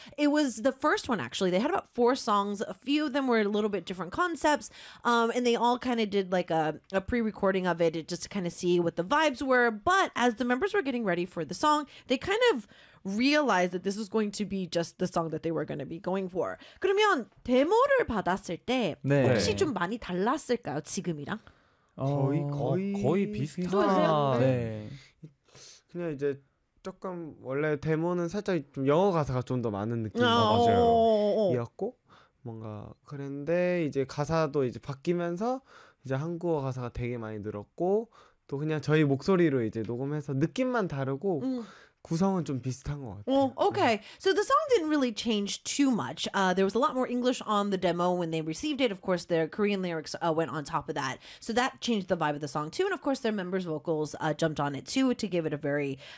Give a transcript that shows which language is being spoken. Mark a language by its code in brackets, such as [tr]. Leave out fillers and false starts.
[en] It was the first one actually. They had about four songs. A few of them were a little bit different concepts. And they all kind of did like a pre-recording of it just to kind of see what the vibes were. But as the members were getting ready for the song, they kind of realized that this was going to be just the song that they were going to be going for. [ko] 그러면 데모를 받았을 때 네. 혹시 좀 많이 달랐을까요, 지금이랑? 거의 비슷하네. 그냥 이제 조금 원래 데모는 살짝 좀 영어 가사가 좀 더 많은 느낌 이었고 뭔가 그런데 이제 가사도 이제 바뀌면서 이제 한국어 가사가 되게 많이 늘었고 또 그냥 저희 목소리로 이제 녹음해서 느낌만 다르고 구성은 좀 비슷한 것 같아요. [en] Well, okay, so the song didn't really change too much. There was a lot more English on the demo when they received it. Of course, their Korean lyrics went on top of that. So that changed the vibe of the song too. And of course, their members' vocals jumped on it too to give it a very...